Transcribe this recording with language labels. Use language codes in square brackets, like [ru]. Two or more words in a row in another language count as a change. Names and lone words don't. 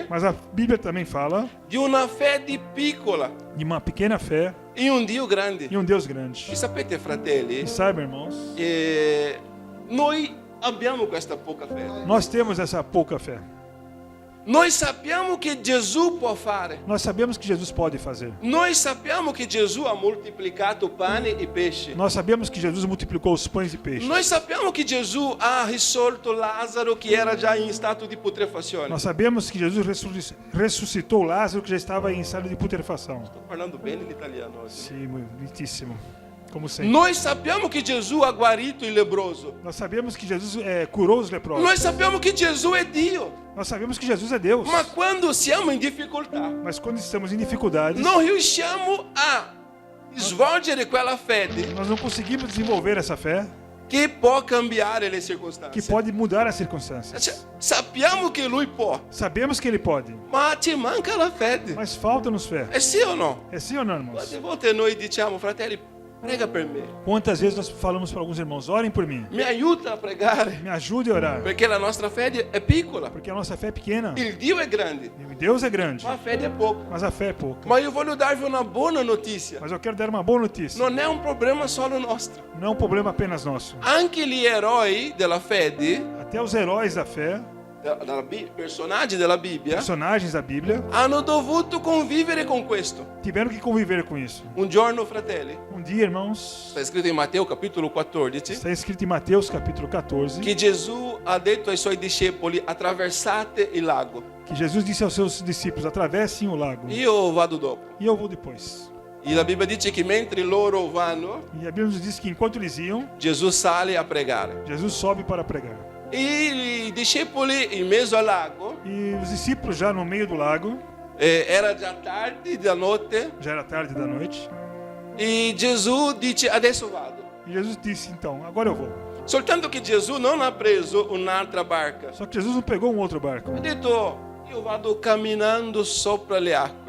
[pt] Mas a Bíblia também fala [it] di una fede piccola [pt] de uma pequena fé [it] in un Dio grande. [pt] e um Deus grande. [it] E sapete, fratelli, [pt] E saiba, irmãos, [it] noi abbiamo questa poca fede. [pt] nós temos essa pouca fé. [it] Noi sappiamo che Gesù può fare. [pt] Nós sabemos que Jesus pode fazer. [it] Noi sappiamo che Gesù ha moltiplicato pane e pesce. [pt] Nós sabemos que Jesus multiplicou os pães e peixes. [it] Noi sappiamo che Gesù ha risolto Lazzaro che era già in stato di putrefazione. [pt] Nós sabemos que Jesus ressuscitou Lázaro, que já estava em estado de putrefação. [it] Sto parlando bene l'italiano oggi. [pt] Sim, muitíssimo. Como sempre. [it] Noi sappiamo che Gesù ha guarito il leproso. [pt] Nós sabemos que Jesus curou os leprosos. [it] Noi sappiamo che Gesù è Dio. [pt] Nós sabemos que Jesus é Deus. [it] Ma quando siamo in difficoltà, [pt] Mas quando estamos em dificuldades, [it] non riusciamo a svolgere quella fede [pt] nós não conseguimos desenvolver essa fé [it] che può cambiare le [pt] que [it] circostanze. [pt] pode mudar as circunstâncias. [it] Cioè, sappiamo che Lui può, [pt] Sabemos que Ele pode, [it] ma ci manca la fede. [pt] mas falta-nos fé. [it] È sì o no? [pt] É sim ou não, irmãos? [it] Quante volte noi diciamo, fratelli, prega per me, [pt] Quantas vezes nós falamos para alguns irmãos, orem por mim, [it] mi aiuta a pregare, [pt] me ajude a orar, [it] perché la nostra fede è piccola. [pt] porque a nossa fé é pequena. [it] Il Dio è grande, [pt] E Deus é grande, [it] ma la fede è poca. [pt] mas a fé é pouca. [it] Ma io voglio darvi una buona notizia. [pt] Mas eu quero dar uma boa notícia. [it] Non è un problema solo nostro. [pt] Não é um problema apenas nosso. [it] Anche gli eroi della fede, [pt] Até os heróis da fé, [it] personaggi della Bibbia, [pt] personagens da Bíblia, [it] hanno dovuto convivere con questo. [pt] tiveram que conviver com isso. [it] Un giorno, fratelli, [pt] Um dia, irmãos, [it] sta scritto in Matteo capitolo 14, [pt] está escrito em Mateus capítulo 14, [it] che Gesù ha detto ai suoi discepoli: attraversate il lago, [pt] que Jesus disse aos seus discípulos, atravessem o lago, [it] io vado dopo. [pt] e eu vou depois. [it] E la Bibbia dice che mentre loro vanno, [pt] E a Bíblia nos diz que enquanto eles iam, [it] Gesù sale a pregare. [pt] Jesus sobe para pregar. [it] E i discepoli in mezzo al lago, [pt] E os discípulos já no meio do lago, [it] era già tardi da notte, [pt] já era tarde da noite, [it] e Gesù dice: adesso vado. [pt] e Jesus disse, então, agora eu vou. [it] Soltanto che Gesù non ha preso un'altra barca. [pt] Só que Jesus não pegou um outro barco. [it] Ha detto: io vado camminando sopra le acque.